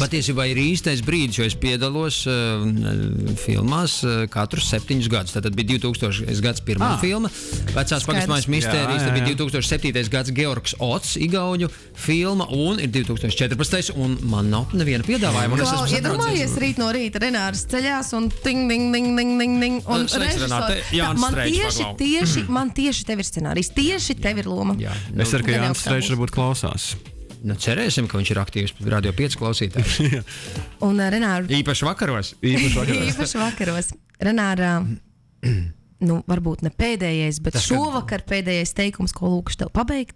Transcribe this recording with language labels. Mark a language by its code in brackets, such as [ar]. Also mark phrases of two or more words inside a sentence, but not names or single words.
[lv] Patiesībā ir īstais brīdis, jo es piedalos filmās katrus 7 gadus. Tad bija 2000. gads pirmā filma, Vecās pagastmājas mistērijas, tad bija 2007. gads Georgs Ots, igauņu filma, un ir 2014. un man nav neviena piedāvājuma. Iedomājies rīt no rīta Renārs ceļās un ting, ding, ding, ding, ding, ding. Un man tieši tev ir scenārijs. Tieši tev ir loma. Jā, es ceru, ka Jānis Streičs varbūt klausās. Nu, cerēsim, ka viņš ir aktīvs Radio 5 klausītājs. Un Renāra... Īpaši vakaros. Īpaši vakaros. Renāra, varbūt ne pēdējais, bet šovakar pēdējais teikums, ko lūkšu tev pabeigt.